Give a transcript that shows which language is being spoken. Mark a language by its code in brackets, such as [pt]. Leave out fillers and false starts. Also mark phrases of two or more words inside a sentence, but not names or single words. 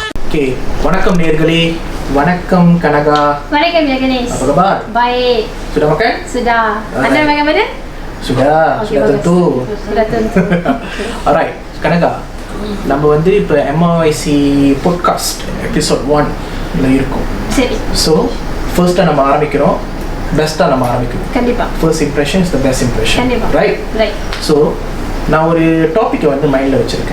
[ta] ஓகே, வணக்கம் நேர்களே. வணக்கம் கனகா. வணக்கம் Yaganesh. [ms] Apa kabar? Baik. Sudah makan? Sudah. Anda makan mana? Sudah, Okay, sudah bagus. tentu. Sudah tentu. Alright, [ta] கனகா, நம்ம வந்து இப்போ MRIC பாட்காஸ்ட் எபிசோட் 1ல இருக்கோம். சரி. [en] so first [ta] நம்ம ஆரம்பிக்கிறோம், பெஸ்ட்டாக நம்ம ஆரம்பிக்கிறோம். கண்டிப்பா. [en] first impression is the best impression. [ta] கண்டிப்பா. Right. ஸோ நான் ஒரு டாப்பிக்கை வந்து மைண்டில் வச்சுருக்கேன்.